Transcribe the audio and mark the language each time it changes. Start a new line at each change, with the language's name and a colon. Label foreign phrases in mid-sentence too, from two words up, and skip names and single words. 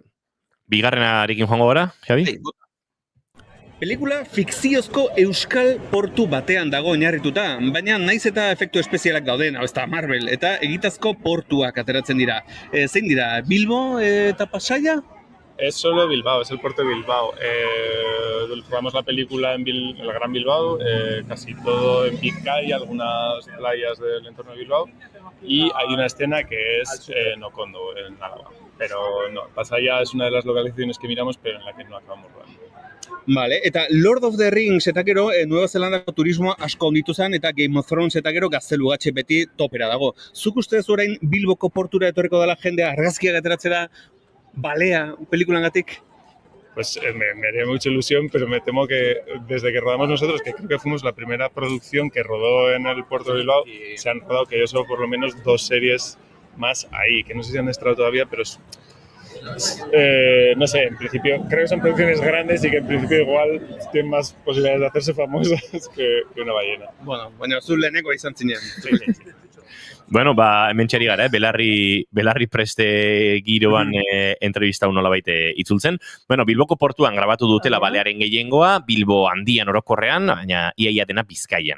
Basque: Bigarrenarekin joango gara, Javi? Pelikula fikziozko euskal portu batean dago oinarrituta, baina naiz eta efektu espezialak dauden, ez da Marvel, eta egitazko portuak ateratzen dira. Zein dira, Bilbo eta Pasaia?
Spanish: Es solo Bilbao, es el puerto de Bilbao. Rodamos la película en el Gran Bilbao, casi todo en Vizcaya, algunas playas del entorno de Bilbao, y hay una escena que es en Okondo, en Álava. Pero no, Pasaia es una de las localizaciones que miramos, pero en la que no acabamos rodando. Vale,
Basque: eta Lord of the Rings eta gero Nueva Zelandako turismoa asko onditu zen, eta Game of Thrones eta gero gaztelugatxe beti topera dago. Zuk ustez orain Bilboko portura etorriko dela jendea argazkiak ateratzera balea pelikulangatik?
Spanish: Pues me haría mucha ilusión, pero me temo que desde que rodamos nosotros, que creo que fuimos la primera producción que rodó en el puerto de Bilbao, se han rodado que yo solo por lo menos 2 series más ahí, que no sé si han estrenado todavía, pero no sé, en principio creo que son producciones grandes y que en principio igual tienen más posibilidades de hacerse famosas que una ballena.
Basque: Bueno, baina zu leheneko izan zinean.
Spanish: Sí.
Basque: Bueno, hemen txari gara, Belarri Preste giroan entrevista nolabait itzultzen. Bueno, Bilboko portuan grabatu dutela balearen gehiengoa, Bilbo handian orokorrean, baina iaia dena Bizkaian.